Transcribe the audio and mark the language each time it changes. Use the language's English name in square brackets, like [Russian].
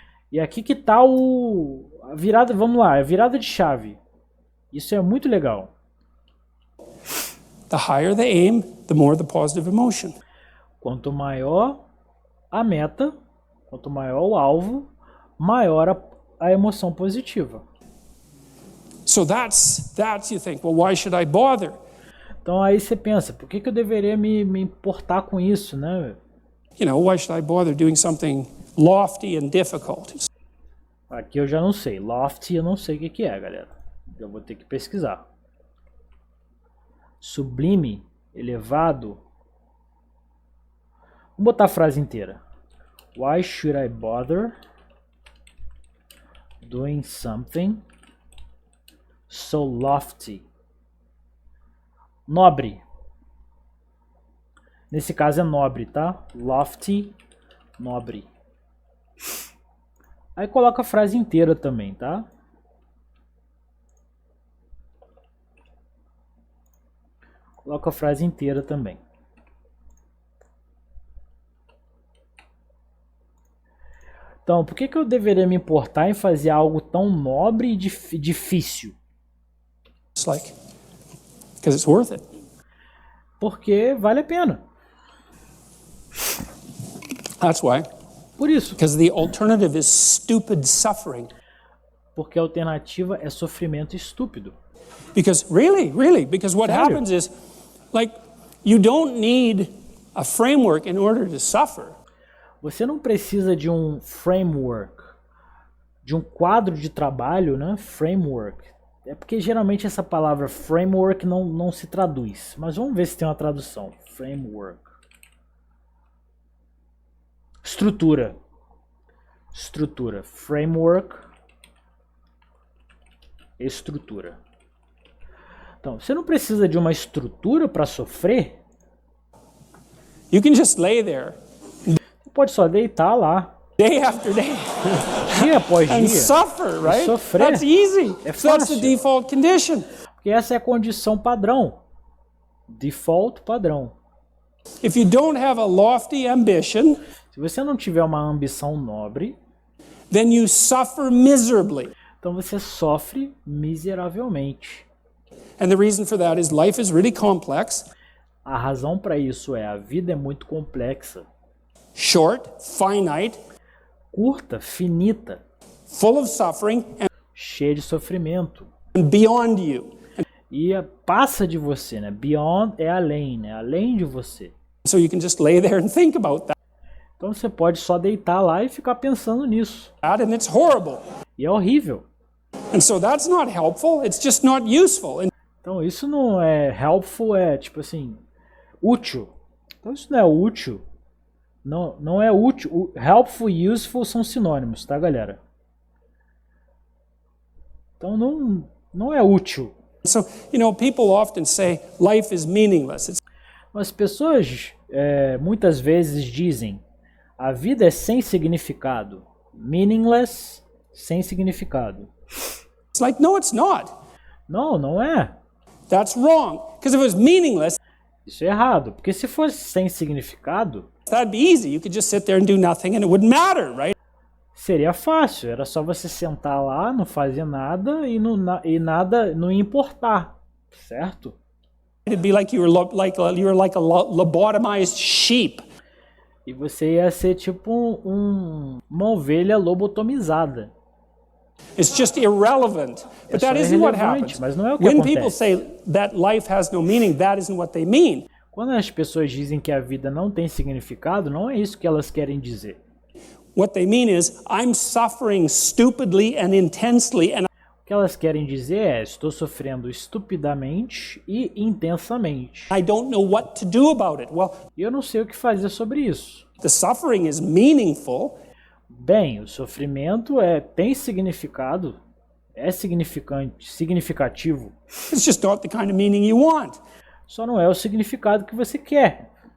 [Portuguese] E aqui que tá a virada, vamos lá, a virada de chave. Isso é muito legal. [English] The higher the aim, the more the positive emotion. [Portuguese] Quanto maior a meta, quanto maior o alvo, maior a emoção positiva. [English] So that's you think, well, why should I bother? [Portuguese] Então aí você pensa, por que eu deveria me importar com isso, né? [English] You know, why should I bother doing something lofty and difficult? [Portuguese] Aqui eu já não sei. Lofty eu não sei o que é, galera. Eu vou ter que pesquisar. Sublime, elevado. Vamos botar a frase inteira. [English] Why should I bother doing something so lofty? [Portuguese] Nobre. Nesse caso é nobre, tá? Lofty, nobre. Aí coloca a frase inteira também, tá? Coloca a frase inteira também. Então, por que eu deveria me importar em fazer algo tão nobre e difícil? [English] It's like, because it's worth it. [Portuguese] Porque vale a pena. [English] That's why. [Portuguese] Por isso. [English] Because the alternative is stupid suffering. [Portuguese] Porque a alternativa é sofrimento estúpido. [English] Because because what [Portuguese] Sério? [English] happens is, like, you don't need a framework in order to suffer. [Portuguese] Você não precisa de um framework, de um quadro de trabalho, né? Framework. É porque geralmente essa palavra framework não se traduz. Mas vamos ver se tem uma tradução. Framework. Estrutura. Estrutura. Framework. Estrutura. Então, você não precisa de uma estrutura para sofrer. [English] You can just lay there [Portuguese] Você pode só deitar lá, [English] day after day [Portuguese] dia após [English] and [Portuguese] dia, [English] suffer, right? [Portuguese] sofrer. [English] That's easy. [Portuguese] É [English] So that's the [Portuguese] fácil. [English] default condition. [Portuguese] porque essa é a condição padrão. Default padrão. [English] If you don't have a lofty ambition, [Portuguese] Se você não tiver uma ambição nobre, [English] then you suffer miserably. [Portuguese] então você sofre miseravelmente. [English] And the reason for that is life is really complex, [Portuguese] A razão para isso é a vida é muito complexa, [English] short, finite, [Portuguese] curta, finita, [English] full of suffering, [Portuguese] cheia de sofrimento. [English] and beyond you. [Portuguese] E passa de você, né? Beyond é além, né? Além de você. [English] So you can just lay there and think about that, [Portuguese] Então você pode só deitar lá e ficar pensando nisso. [English] and it's horrible. [Portuguese] E é horrível. [English] And so that's not helpful, it's just not useful. And [Portuguese] Então isso não é helpful, é tipo assim, útil. Então isso não é útil. Não é útil. Helpful e useful são sinônimos, tá, galera? Então não é útil. [English] so, people often say life is meaningless. It's [Portuguese] As pessoas muitas vezes dizem a vida é sem significado. Meaningless, sem significado. [English] like, no, it's not. [Portuguese] Não é. [English] That's wrong. Because if it was meaningless, [Portuguese] Isso é errado. Porque se fosse sem significado, [English] that'd be easy. You could just sit there and do nothing and it wouldn't matter, right? [Portuguese] seria fácil. Era só você sentar lá, não fazer nada e nada não importar. Certo? [English] It'd be like you were like a lobotomized sheep. [Portuguese] E você ia ser tipo uma ovelha lobotomizada. [English] It's just irrelevant. But [Portuguese] só [English] that isn't what [Portuguese] irrelevante, [English] happens. [Portuguese] mas não é o que [English] When [Portuguese] acontece. [English] people say that life has no meaning, that isn't what they mean. [Portuguese] Quando as pessoas dizem que a vida não tem significado, não é isso que elas querem dizer. [English] What they mean is, I'm suffering stupidly and intensely, and [Portuguese] O que elas querem dizer é: estou sofrendo estupidamente e intensamente. [English] I don't know what to do about it. Well, [Portuguese] E eu não sei o que fazer sobre isso. [English] the suffering is meaningful. [Portuguese] Bem, o sofrimento tem significado, é significativo, [English] It's just not the kind of meaning you want. [Portuguese] só não é o significado que você quer.